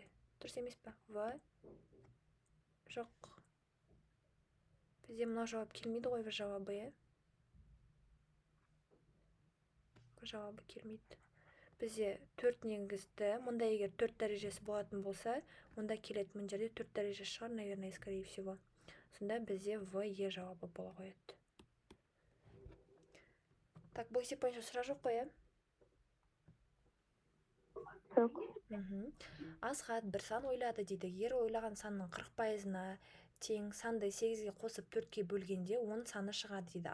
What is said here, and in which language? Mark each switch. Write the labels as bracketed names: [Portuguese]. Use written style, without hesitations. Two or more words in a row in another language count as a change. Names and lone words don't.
[Kazakh] Дұрыс емес па? В. Жоқ. Бізде мына жауап келмейді ғой, В жауабы, е? В жауабы келмейді. Бізде 4 негізді. Мұнда егер 4 дәрежесі болатын болса, онда келеді. Мұн жерде 4 дәрежесі шығар, [Russian] наверное, скорее всего. [Kazakh] Сонда бізде В, Е жауабы бола қояды. Так, бұл есеп бойынша сұрақ жоқ қой, е? Жоқ. Асхат бір сан ойлады дейді. Егер ойлаған санның 40%-на тең санды 8-ге қосып 4-ке бөлгенде 10 саны шығады дейді.